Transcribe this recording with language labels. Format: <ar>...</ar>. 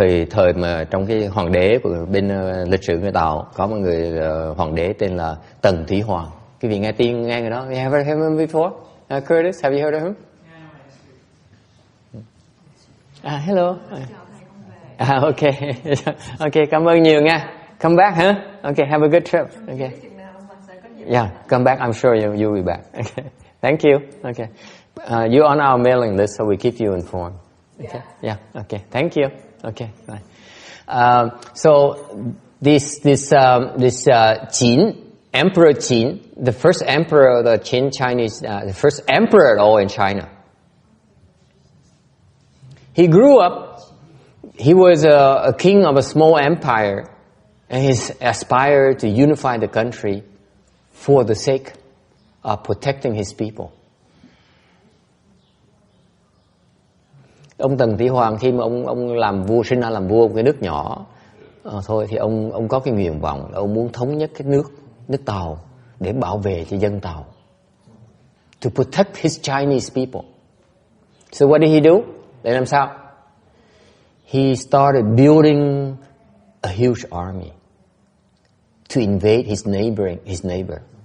<vi>Thời mà trong cái hoàng đế của bên lịch sử người Tàu có một người hoàng đế tên là Tần Thủy Hoàng. Quý vị nghe người đó?</vi> <en>You have heard of him before? Curtis, have you heard of him? Hello. Okay. Okay,</en> <vi>cảm ơn nhiều nha.</vi> <en>Come back, huh? Okay, have a good trip. Okay. Yeah, come back. I'm sure you'll be back. Okay. Thank you. Okay. You're on our mailing list, so we keep you informed. Okay. Yeah. Okay. Thank you. Okay. Bye. So this Qin, Emperor Qin, the first emperor of the Qin Chinese, the first emperor at all in China. He grew up. He was a king of a small empire, and he aspired to unify the country for the sake of protecting his people.</en> <vi>Ông Tần Thủy Hoàng khi mà ông làm vua, sinh ra làm vua của cái nước nhỏ thôi, thì ông có cái nguyện vọng là ông muốn thống nhất cái nước Tàu để bảo vệ cho dân Tàu,</vi> <en>to protect his Chinese people. So what did he do?</en> <vi>Để làm sao?</vi> <en>He started building a huge army to invade his neighbor.</en>